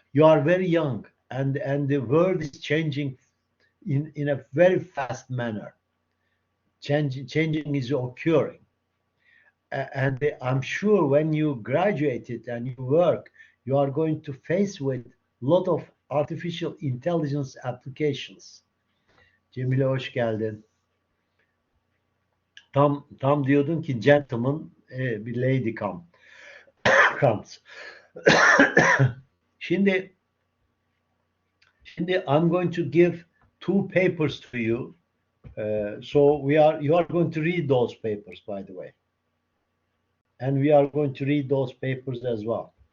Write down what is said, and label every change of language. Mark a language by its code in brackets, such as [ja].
[en] You are very young, and the world is changing in a very fast manner. Changing is occurring. And I'm sure when you graduated and you work, you are going to face with a lot of artificial intelligence applications. [tr] Cemile hoş geldin. Tam diyordun ki gentleman, bir [en] lady comes. [tr] Şimdi şimdi [en] I'm going to give two papers to you. So you are going to read those papers, by the way, and we are going to read those papers as well.